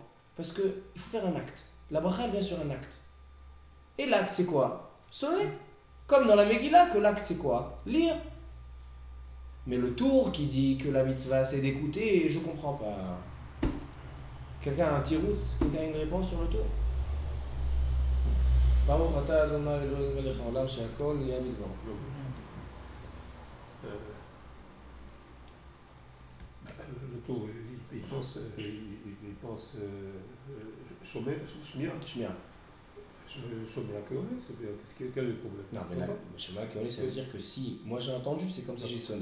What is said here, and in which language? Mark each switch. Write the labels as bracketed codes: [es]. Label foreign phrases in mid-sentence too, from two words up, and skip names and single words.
[fr] Parce qu'il faut faire un acte. La bracha, elle vient sur un acte. Et l'acte, c'est quoi? Sonner. Comme dans la Megillah, que l'acte, c'est quoi? Lire. Mais le tour qui dit que la mitzvah, c'est d'écouter, je comprends pas. Quelqu'un a un tirous? Quelqu'un a une réponse sur le tour? [he] ברוך אתה אדוני אלוהינו מלך העולם שהכל נהיה בדברו. [fr] Le tour, il pense Shmia. [he] שומע כעונה, [fr] quel est le problème? Non, mais là, [he] שומע כעונה, [fr] ça veut dire que si moi j'ai entendu, c'est comme si j'ai sonné.